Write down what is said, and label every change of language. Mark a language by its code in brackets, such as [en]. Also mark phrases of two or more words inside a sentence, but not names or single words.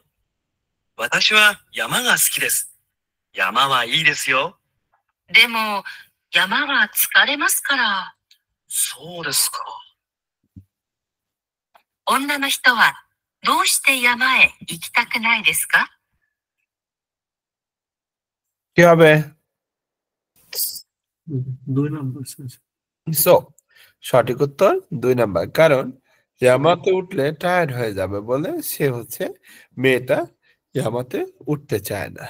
[ja] 私は山が好きです。山はいいですよ。でも、山は疲れますから。そうですか。女の人はどうして山へ行きたくないですか? [bn] কি হবে? 2 নম্বর সেন্স। সো সঠিক উত্তর 2 নাম্বার। কারণ ইয়ামাতে উঠলে টায়ার্ড হয়ে যাবে বলে সে হচ্ছে মেয়েটা ইয়ামাতে উঠতে চায় না।